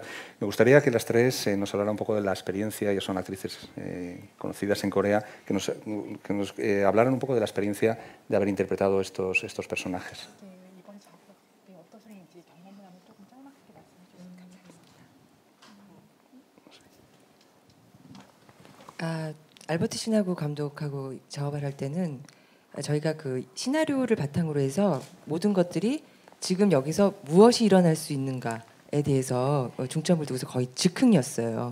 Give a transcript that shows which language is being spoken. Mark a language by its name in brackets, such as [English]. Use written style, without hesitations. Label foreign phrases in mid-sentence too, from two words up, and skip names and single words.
[Spanish] Me gustaría que las tres nos hablaran un poco de la experiencia, ya son actrices conocidas en Corea, que nos hablaran un poco de la experiencia de haber interpretado estos personajes. [Korean] 알버트 신하고 감독하고 작업을 할 때는 저희가 그 시나리오를 바탕으로 해서 모든 것들이 지금 여기서 무엇이 일어날 수 있는가에 대해서 중점을 두고서 거의 즉흥이었어요.